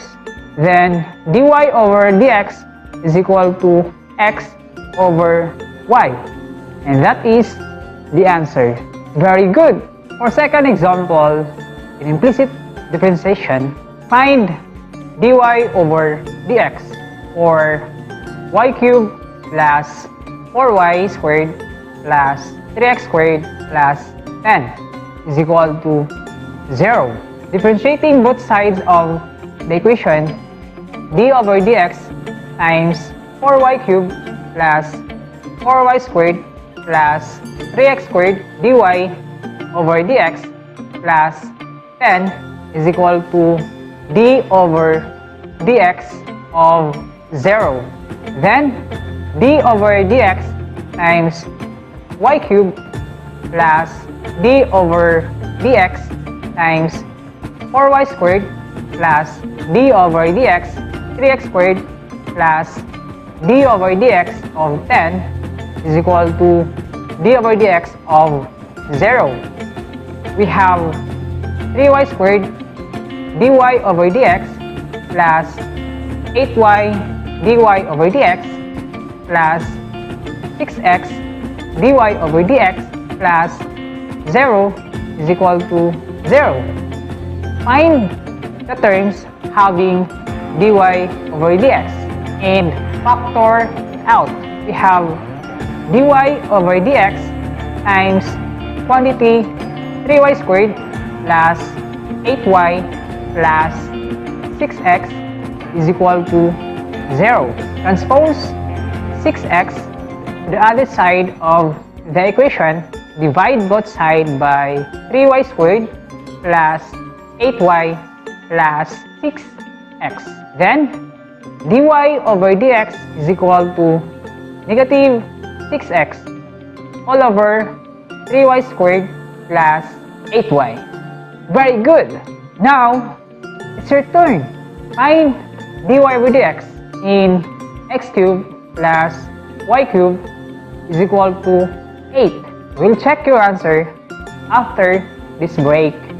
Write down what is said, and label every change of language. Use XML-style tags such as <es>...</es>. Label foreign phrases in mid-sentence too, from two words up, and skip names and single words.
<en>Then dy over dx is equal to x over y. And that is the answer. Very good. For second example, in implicit differentiation, find dy over dx, or y cubed plus 4y squared plus 3x squared plus 10 is equal to 0. differentiating both sides of the equation, d over dx times 4y cubed plus 4y squared plus 3x squared dy over dx plus 10 is equal to d over dx of 0. Then, d over dx times y cubed plus d over dx times 4y squared plus d over dx 3x squared plus d over dx of 10 is equal to d over dx of 0. We have 3y squared dy over dx plus 8y dy over dx plus 6x dy over dx plus 0 is equal to 0. Find the terms having dy over dx and factor out. We have dy over dx times quantity 3y squared plus 8y plus 6x is equal to 0. Transpose 6x to the other side of the equation. Divide both sides by 3y squared plus 8y plus 6x. Then, dy over dx is equal to negative 6x all over 3y squared plus 8y. Very good! Now, it's your turn. Find dy over dx in x cubed plus y cubed is equal to 8. We'll check your answer after this break.</en>